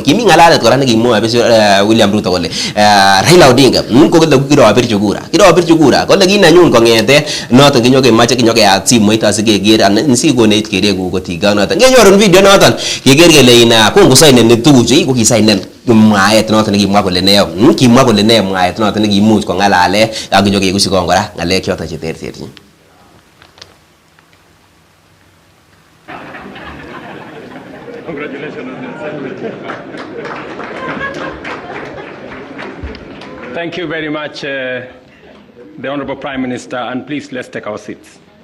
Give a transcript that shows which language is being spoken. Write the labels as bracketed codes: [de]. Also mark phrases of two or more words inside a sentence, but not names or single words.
[kln] Kimi ngalalet kora nekimwoe William Ruto kole Raila Odinga ko kole kirobirchi kura kole kinanyun kongete noton kinyokemoche kinyokeyat simoit asikeker anan sikonech keregun kotiga noton. Kenyorun video noton keker kele ina kongosainen tuguchu ko kisainen mwaet noton nekimwa kole ne kimwa kole ne mwaet noton nekimuch kongalale ak kinyokekusikon kora ngalek choton cheterterchin. [en] Thank you very much, the Honorable Prime Minister, and please let's take our seats.